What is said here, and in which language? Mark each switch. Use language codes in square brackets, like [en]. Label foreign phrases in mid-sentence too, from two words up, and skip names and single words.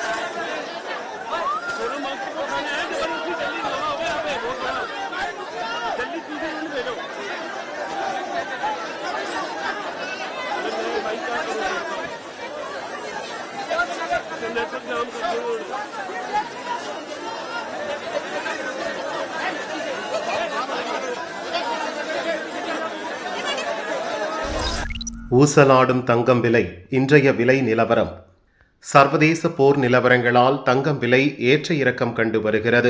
[hi] सोनम वांगचुक को खाने आए जबरदस्ती, जल्दी हंगामा हो गया, बहुत बड़ा, जल्दी चीजें उन्हें भेजो। भाई क्या करो, नेटवर्क जाम कर दो। [ta] ஊசலாடும் தங்கம் விலை. இன்றைய விலை நிலவரம். சர்வதேச போர் நிலவரங்களால் தங்கம் விலை ஏற்ற இறக்கம் கண்டு வருகிறது.